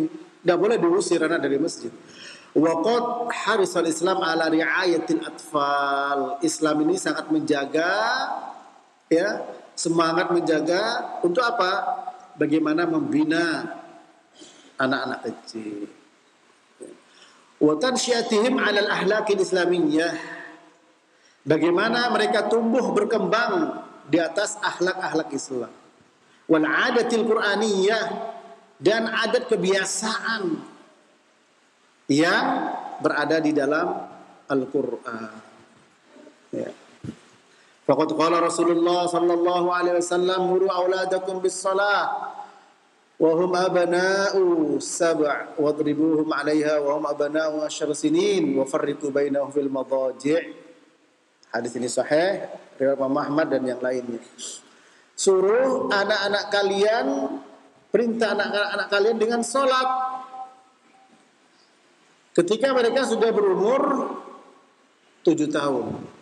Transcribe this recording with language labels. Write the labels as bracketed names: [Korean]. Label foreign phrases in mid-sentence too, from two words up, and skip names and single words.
[Indonesian] Tidak boleh diusir anak dari masjid. [Arabic] وقد حرص الإسلام على رعاية الأطفال. [Indonesian] Islam ini sangat menjaga, ya, semangat menjaga untuk apa? Bagaimana membina anak-anak kecil. [Arabic] وتنشئتهم على الأخلاق الإسلامية. [Indonesian] Bagaimana mereka tumbuh berkembang di atas akhlak-akhlak Islam. [Arabic] والعادات القرآنية, [Indonesian] dan adat kebiasaan yang berada di dalam Al-Qur'an. Ya. [Arabic] فقد قال رسول الله صلى الله عليه وسلم مروا أولادكم بالصلاة وهم أبناء سبع واضربوهم عليها وهم أبناء 10 سنين وفرقوا بينهم في المضاجع'. [Indonesian] Hadis ini sahih riwayat Imam Ahmad dan yang lainnya. Suruh anak-anak kalian, perintah anak-anak kalian dengan sholat ketika mereka sudah berumur 7 tahun.